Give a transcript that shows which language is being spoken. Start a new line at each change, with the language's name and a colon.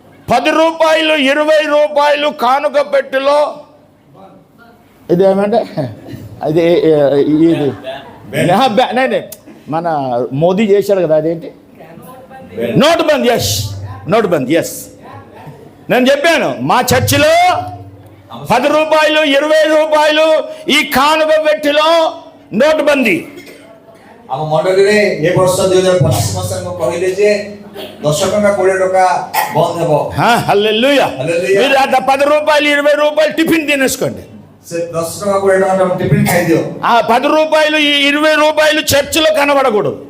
Telugu: 10 రూపాయలు 20 రూపాయలు కానుక పెట్టెలో ఇదేమంటే అది ఇది మన మోదీ చేశాడు కదా, అదేంటి నోట్ బంద్. నోట్ బంద్. నేను చెప్పాను మా చర్చిలో 10 రూపాయలు 20 రూపాయలు ఈ కానుక పెట్టెలో నోట్ బందీ.
Odia: ଆମ ମଣ୍ଡଳୀରେ ଏ ବର୍ଷ 2025 ମସିହାରେ ମୁଁ କହିଲି ଯେ 10 ଟଙ୍କା 20 ଟଙ୍କା ବନ୍ଦ ହେବ।
Telugu: హల్లెలూయా. హల్లెలూయా। మీరు అట్లా 10 రూపాయలు 20 రూపాయలు టిఫిన్ తినేసుకోండి.
Odia: ସେ 10 ଟଙ୍କା 20 ଟଙ୍କା టిఫిన్ ଖାଇଦିଅ।
Telugu: ఆ 10 రూపాయలు 20 రూపాయలు చర్చిలో కనబడకూడదు.